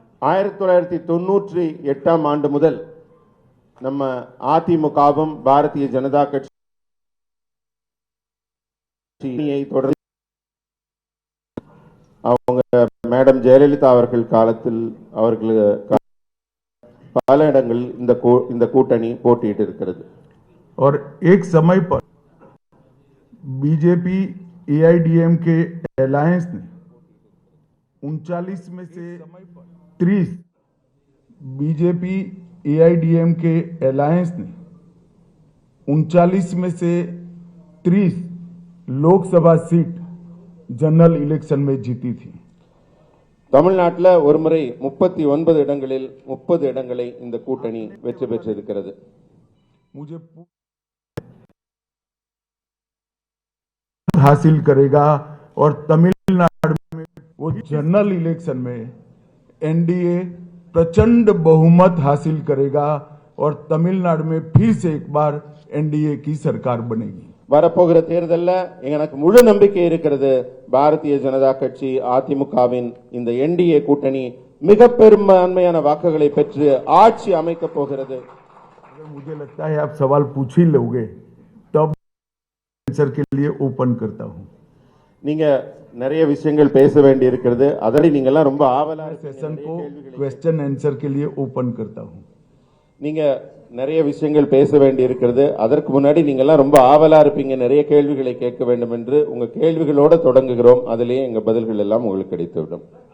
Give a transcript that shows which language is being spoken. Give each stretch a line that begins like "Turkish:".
Tamil: 1998 ஆண்டு முதல் நம்ம அதிமுகவும் பாரதிய ஜனதா கட்சியை தொடர்ந்து அவங்க மேடம் ஜெயலலிதா அவர்கள் காலத்தில் அவர்கள் பல இடங்களில் இந்த கூட்டணி போட்டியிட்டு இருக்கிறது.
Hindi: और एक समय पर बीजेपी एआईडीएमके अलायंस ने 39 में से 30 बीजेपी एआईडीएमके अलायंस ने 39 में से 30 लोकसभा सीट जनरल इलेक्शन में जीती थी.
Tamil: தமிழ்நாட்டில் ஒரு முறை 39 இடங்களில் 30 இடங்களை இந்த கூட்டணி வெற்றி பெற்றிருக்கிறது.
Hindi: मुझे हासिल करेगा और तमिलनाडु में वो जनरल इलेक्शन में एनडीए प्रचंड बहुमत हासिल करेगा और तमिलनाडु में फिर से एक बार एनडीए की सरकार बनेगी.
Tamil: வரப்போகிற தேர்தலில் எனக்கு முழு நம்பிக்கை இருக்கிறது. பாரதிய ஜனதா கட்சி அதிமுகவின் இந்த என்டிஏ கூட்டணி மிக பெரும்பான்மையான வாக்குகளை பெற்று ஆட்சி அமைக்க போகிறது.
Hindi: मुझे लगता है आप सवाल पूछ ही लोगे तब आंसर के लिए ओपन करता हूं.
Tamil: நீங்க நிறைய விஷயங்கள் பேச வேண்டி இருக்கிறது. அதனை நீங்க எல்லாம் ரொம்ப ஆவலா
Hindi: सेशन को क्वेश्चन आंसर के लिए ओपन करता हूं.
Tamil: நீங்க நிறைய விஷயங்கள் பேச வேண்டி இருக்கிறது. அதற்கு முன்னாடி நீங்க எல்லாம் ரொம்ப ஆவலா இருப்பீங்க, நிறைய கேள்விகளை கேட்க வேண்டும் என்று. உங்க கேள்விகளோட தொடங்குகிறோம். அதிலேயே எங்க பதில்கள் எல்லாம் உங்களுக்கு கிடைத்துவிடும்.